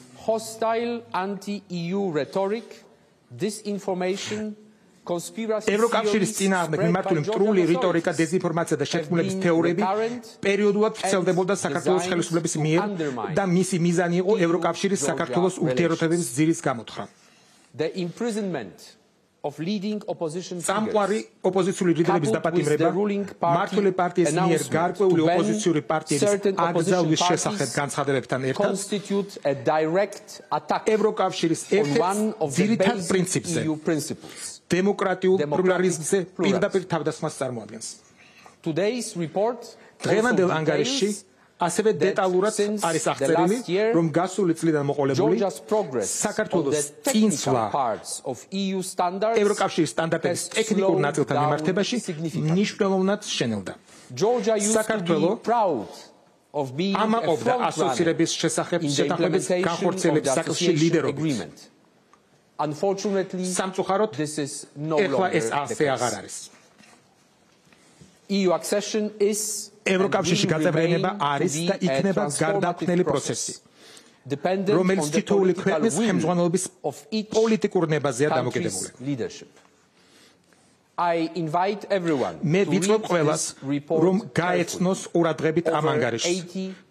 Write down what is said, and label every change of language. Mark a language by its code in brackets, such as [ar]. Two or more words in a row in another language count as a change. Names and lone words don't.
[ka] ევროკავშირის წინააღმდეგ მიმართული მტრული რიტორიკა, დეზინფორმაცია და შეთქმულების თეორიები პერიოდულად ვრცელდებოდა საქართველოს ხელისუფლების მიერ და მისი მიზანი იყო ევროკავშირის საქართველოს ურთიერთობების ძირის გამოთხრა. [en] of leading opposition სამყარი figures [ka] ოპოზიციური ლიდერების დაპატიმრება მართული პარტიის მიერ გარკვეული ოპოზიციური პარტიების აკრძალვის შესახებ განცხადებებთან ერთად [en] constitute a direct attack [ka] ევროკავშირის [en] on [ka] ერთ-ერთ [en] one of the [ka] ძირითად [en] basic [ka] პრინციპზე [en] EU principles. [ka] დემოკრატიულ პლურალიზმზე პირდაპირ თავდასხმას წარმოადგენს. [en] Today's report [ka] დღევანდელ ანგარიშში ასევე დეტალურად არის აღწერილი, რომ გასული წლიდან მოყოლებული საქართველოს წინსვლა ევროკავშირის სტანდარტების ტექნიკურ ნაწილთან მიმართებაში მნიშვნელოვნად შენელდა. საქართველო ამაყობდა ასოცირების შესახებ შეთანხმების განხორციელების საქმეში ლიდერობით. სამწუხაროდ ეხლა ეს ასე აღარ არის. [en] EU accession is [ka] ევროკავშირში გაწევრიანება არის და იქნება გარდაქმნელი პროცესი, რომელიც თითოეული ქვეყნის ხელმძღვანელობის პოლიტიკურ ნებაზეა დამოკიდებული. მე ვიწვევ ყველას, რომ გაეცნოს ყურადღებით ამ ანგარიშს.